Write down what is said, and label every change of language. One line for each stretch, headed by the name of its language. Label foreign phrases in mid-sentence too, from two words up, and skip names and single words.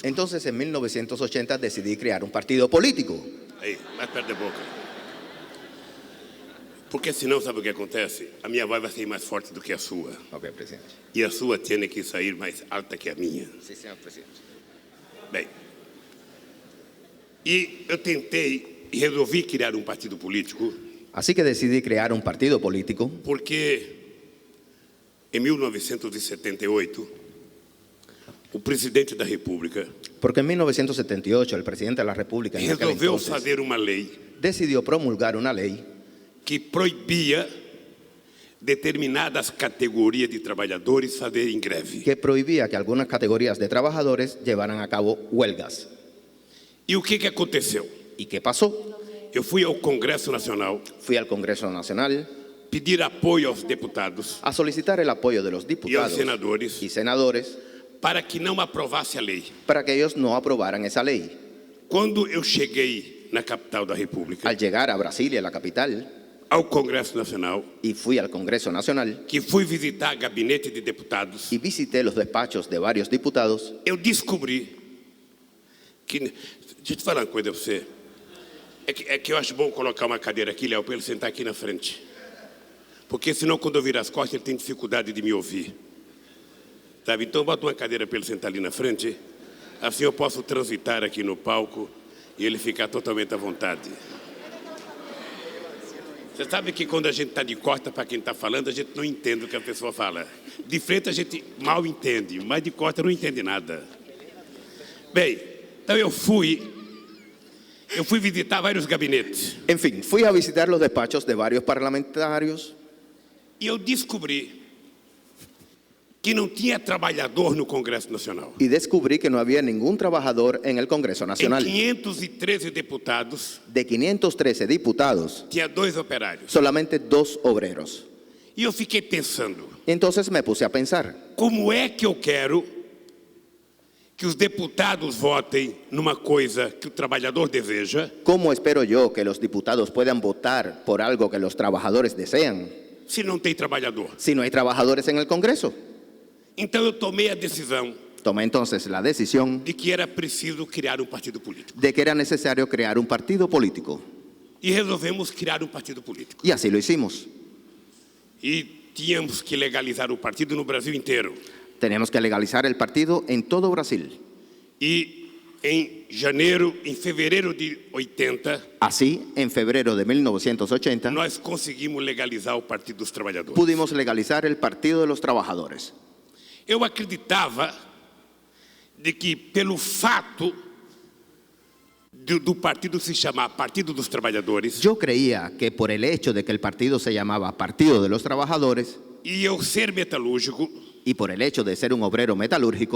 Spanish: Entonces, en 1980 decidí crear un partido político.
Portuguese: Aí, mais perto da boca. Porque senão, sabe o que acontece? A minha voz vai sair mais forte do que a sua. Ok, presidente. E a sua tem que sair mais alta que a minha.
Spanish: Sí, señor presidente.
Portuguese: Bem, e eu tentei e resolvi criar um partido político
Spanish: Así que decidí crear un partido político
Portuguese: porque em 1978 o presidente da República
Spanish: porque en 1978 el presidente de la República en aquel
Portuguese: resolveu
Spanish: entonces
Portuguese: fazer uma lei
Spanish: decidió promulgar una ley
Portuguese: que proibia determinadas categorias de trabalhadores fazerem greve.
Spanish: que prohibía que algunas categorías de trabajadores llevaran a cabo huelgas.
Portuguese: E o que aconteceu?
Spanish: ¿Y qué pasó?
Portuguese: Eu fui ao Congresso Nacional
Spanish: Fui al Congreso Nacional
Portuguese: pedir apoio aos deputados
Spanish: a solicitar el apoyo de los diputados
Portuguese: senadores.
Spanish: y senadores
Portuguese: para que não aprovasse a lei.
Spanish: para que ellos no aprobaran esa ley.
Portuguese: Quando eu cheguei na capital da República,
Spanish: Al llegar a Brasilia, la capital,
Portuguese: ao Congresso Nacional,
Spanish: y fui al Congreso Nacional
Portuguese: que fui visitar gabinete de deputados,
Spanish: y visité los despachos de varios diputados,
Portuguese: eu descobri que... Deixa eu te falar uma coisa para você. É que eu acho bom colocar uma cadeira aqui, Léo, para ele sentar aqui na frente. Porque senão, quando eu viro as costas, ele tem dificuldade de me ouvir. Sabe? Então, bota uma cadeira para ele sentar ali na frente. Assim eu posso transitar aqui no palco e ele ficar totalmente à vontade. Você sabe que quando a gente está de costa para quem está falando, a gente não entende o que a pessoa fala. De frente a gente mal entende, mas de costa não entende nada. Bem, então eu fui visitar vários gabinetes.
Spanish: en fin, fui a visitar los despachos de varios parlamentarios
Portuguese: E eu descobri que não tinha trabalhador no Congresso Nacional.
Spanish: y descubrí que no había ningún trabajador en el Congreso
Portuguese: Em Nacional. 513 deputados,
Spanish: De 513 diputados,
Portuguese: tinha 2 operários.
Spanish: solamente 2 obreros.
Portuguese: E eu fiquei pensando,
Spanish: Entonces me puse a pensar,
Portuguese: como é que eu quero que os deputados votem numa coisa que o trabalhador deseja,
Spanish: ¿cómo espero yo que los diputados puedan votar por algo que los trabajadores desean
Portuguese: se não tem trabalhador?
Spanish: si no hay trabajadores en el Congreso?
Portuguese: Então eu tomei a decisão
Spanish: Tomé entonces la decisión
Portuguese: de que era preciso criar um partido político.
Spanish: de que era necesario crear un partido político.
Portuguese: E resolvemos criar um partido político.
Spanish: Y así lo hicimos.
Portuguese: E tínhamos que legalizar o partido no Brasil inteiro.
Spanish: Tenemos que legalizar el partido en todo Brasil.
Portuguese: E em fevereiro de 80,
Spanish: Así, en febrero de 1980,
Portuguese: nós conseguimos legalizar o Partido dos Trabalhadores.
Spanish: pudimos legalizar el Partido de los Trabajadores.
Portuguese: Eu acreditava de que pelo fato do partido se chamar Partido dos Trabalhadores
Spanish: Yo creía que por el hecho de que el partido se llamaba Partido de los Trabajadores
Portuguese: e eu ser metalúrgico,
Spanish: y por el hecho de ser un obrero metalúrgico,